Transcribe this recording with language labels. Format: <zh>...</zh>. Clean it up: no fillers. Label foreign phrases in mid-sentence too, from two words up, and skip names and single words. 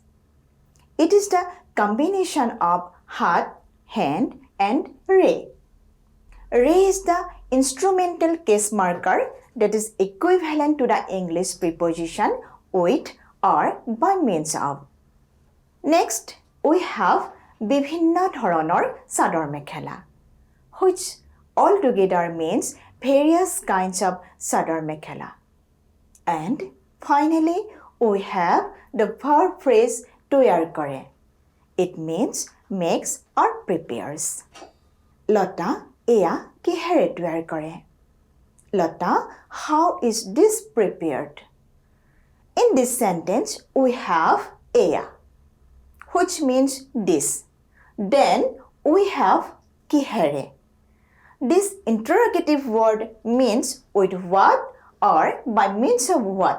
<en>It is the combination of hat, hand and re. Re is the instrumental case marker that is equivalent to the English preposition with or by means of. Next, we have</en> <as>বিভিন্ন ধৰণৰ চাদৰ মেখেলা,</as> <en>which altogether means various kinds of</en> <as>চাদৰ মেখেলা.</as> <en>And finally, we have the verb phrase</en> <as>তৈয়াৰ কৰে.</as> <en>It means makes or prepares.</en> <as>লতা এয়া কিহেৰে তৈয়াৰ কৰে?</as> <en>Lata, how is this prepared? In this sentence, we have eya, which means this. Then we have kihere. This interrogative word means with what or by means of what.</en>